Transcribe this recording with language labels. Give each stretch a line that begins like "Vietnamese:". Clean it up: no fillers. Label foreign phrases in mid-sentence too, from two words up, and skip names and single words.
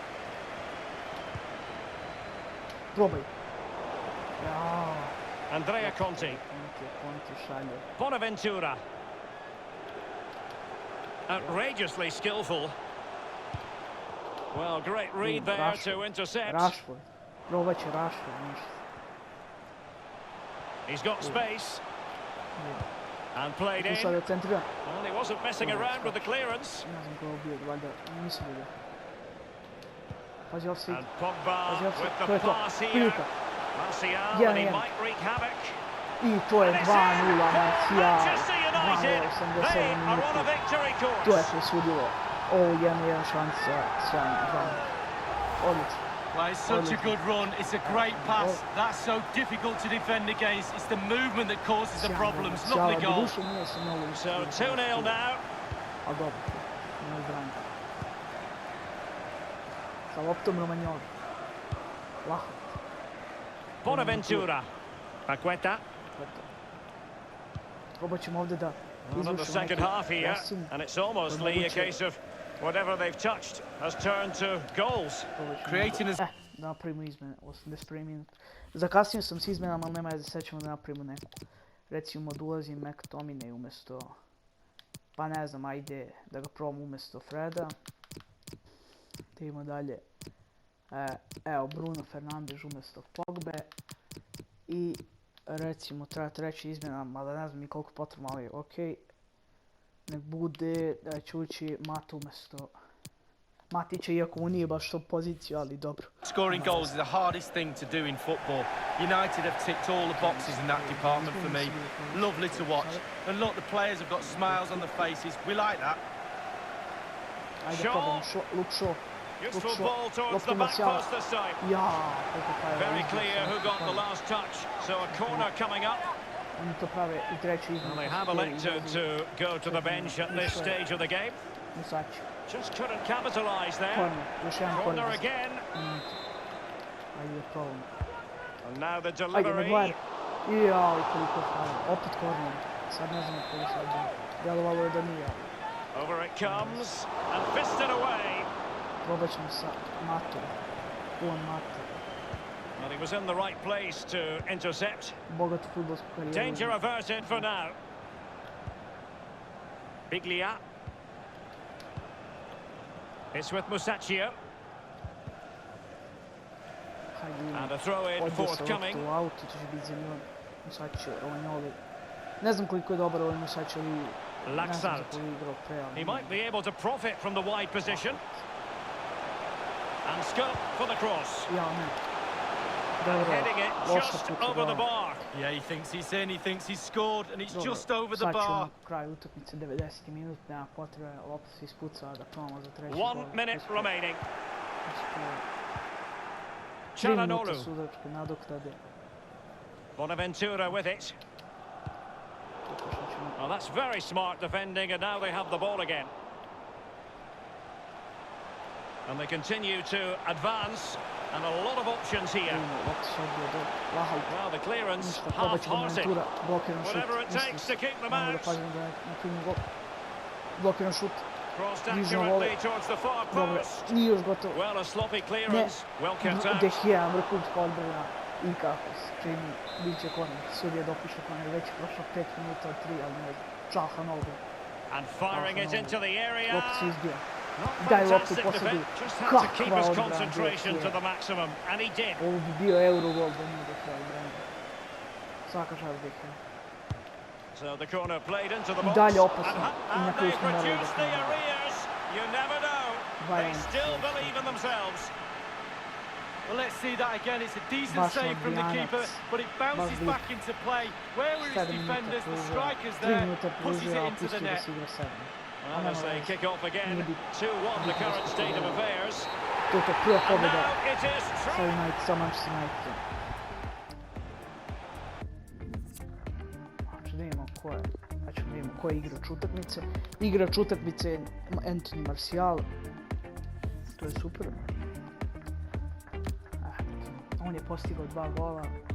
Bosnian: Probaj. Andrea Conti. Bonaventura.
English: Outrageously skillful. Well, great read there to intercept. Rashford.
Bosnian: Probat će Rashford.
English: He's got space. And played in. Well, he wasn't messing around with the clearance. And Pogba with the pass here. Martial, and he might wreak havoc.
Bosnian: I to je 2-0 Martial.
English: Manchester United, they are on a victory course.
Bosnian: To je presudilo. Ovo 1-1 šansa. Odlično.
English: Well, it's such a good run. It's a great pass. That's so difficult to defend against. It's the movement that causes the problems. Lovely goal. So 2-0 now.
Bosnian: A dobro. Ne odbrani. Sa loptom Romagnoli. Lahat. Bonaventura. Paqueta. Probat ćemo ovdje da
English: On the second half here, and it's almost a case of whatever they've touched has turned to goals. Creating as...
Bosnian: Da napravimo izmene, 81 minuta. Zakasnio sam s izmenama, ali nema je da sad ćemo da napravimo neku. Recimo da ulazi McTominay umjesto... Pa ne znam, ajde da ga probamo umjesto Freda. Da idemo dalje. Evo, Bruno Fernandes umjesto Pogbe. I recimo treba treća izmjena, mada ne znam ni koliko potrebno, ali okej. Nek bude da će ući Mata umjesto Matića, iako mu nije baš to poziciju, ali dobro.
English: Scoring goals is the hardest thing to do in football. United have ticked all the boxes in that department for me. Lovely to watch. And look, the players have got smiles on their faces. We like that.
Bosnian: Ajde, probamo Luke Shaw.
English: Useful ball towards the back post this time. Very clear who got the last touch. So a corner coming up.
Bosnian: Oni to prave i treći izmjena.
English: Well, they have elected to go to the bench at this stage of the game. Musači. Just couldn't capitalise there. Corner,
Bosnian: još jedan
English: Corner corner. again.
Bosnian: Ajde, probamo.
English: And now the
Bosnian: Ajde,
English: delivery.
Bosnian: Maguire. Jao, koliko fajn. Opet corner. Sad ne znam koji sad je. Djelovalo je da nije.
English: Over it comes and fisted away.
Bosnian: Probat ćemo sa Matom. Juan Mata.
English: Well, he was in the right place to intercept.
Bosnian: Bogatu futbolsku karijeru.
English: Danger averted for now. Biglia. It's with Musacchio. And a throw in forthcoming.
Bosnian: U autu će biti za njom. Musacchio, Romagnoli. Ne znam koliko je dobar ovaj Musacchio, ali Laxalt.
English: He might be able to profit from the wide position. And scope for the cross.
Bosnian: Ja, ne.
English: Heading it just over the bar. Yeah, he thinks he's in, he thinks he's scored, and it's just over the
Bosnian: Sad ćemo
English: bar.
Bosnian: kraj utakmice, 90 minut, nema potrebe, lopta se ispucava da probamo za treći
English: 1 minute remaining.
Bosnian: 3 minuta sudačke nadoknade.
English: Bonaventura with it. Well, that's very smart defending, and now they have the ball again. And they continue to advance, and a lot of options here. Well, the clearance, half-hearted. Whatever it takes to keep them out.
Bosnian: Blokiran šut.
English: Crossed accurately towards the far post.
Bosnian: Nije još gotovo.
English: Well, a sloppy clearance. Well kept out.
Bosnian: De Gea, vrhunska odbrana. I kako se čini, bit će korner. Sudija dopušta korner, već je prošlo 5 minuta od 3, ali ne čaha nogu.
English: And firing it into the area.
Bosnian: Lopta se izbija.
English: Not
Bosnian: Daj loptu
English: fantastic
Bosnian: posadi.
English: defense. Just had to keep
Bosnian: Kakva
English: his
Bosnian: odbrana
English: concentration
Bosnian: De
English: to
Bosnian: Gea.
English: the maximum, and he did.
Bosnian: Ovo bi bio Eurogol da nije do kraja odbrana. Svaka čast De Gea.
English: So the corner played into the
Bosnian: I
English: box.
Bosnian: dalje opasno. I na
English: And
Bosnian: kraju
English: they
Bosnian: smo morali da
English: produced the
Bosnian: krenemo.
English: arrears. You never know. They still believe in themselves. Well, let's see that again. It's a decent
Bosnian: Baš
English: save from the
Bosnian: odbijanac.
English: keeper, but it bounces
Bosnian: Baš
English: back into play. Where were his
Bosnian: 7 minuta
English: defenders? The
Bosnian: pružio.
English: strikers
Bosnian: 3
English: there
Bosnian: minuta
English: pushes
Bosnian: pružio,
English: it
Bosnian: a
English: into the
Bosnian: pustio da
English: net.
Bosnian: se igra 7.
English: Well, as they kick off again, 2-1 the current state of affairs.
Bosnian: To je to prva
English: And
Bosnian: pobjeda
English: now it is
Bosnian: sa
English: true. United,
Bosnian: sa Manchester United. Znači da vidimo ko je, znači da vidimo ko je igrač utakmice. Igrač utakmice je Anthony Martial. To je super. On je postigao 2 gola.